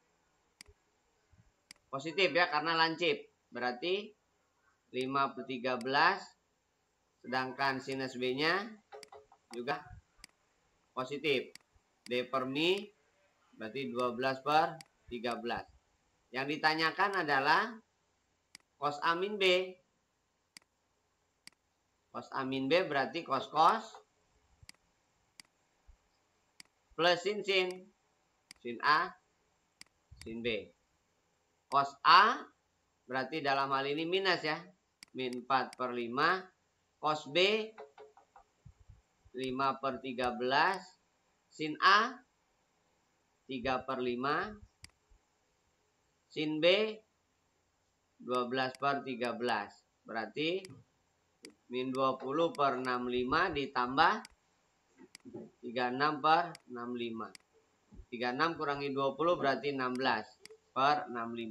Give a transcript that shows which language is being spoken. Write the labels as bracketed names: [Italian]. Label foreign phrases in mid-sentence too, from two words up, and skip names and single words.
[Indonesian] Positif ya karena lancip. Berarti 5/13. Sedangkan sinus B-nya juga positif. D per mi berarti 12/13. Yang ditanyakan adalah cos A min B. Cos A min B berarti cos plus sin. Sin A, sin B. Cos A berarti dalam hal ini minus ya. Min 4/5. Cos B 5/13. Sin A 3/5. Sin B 12/13. Berarti min 20/65 ditambah 36/65. 36 kurangi 20 berarti 16/65.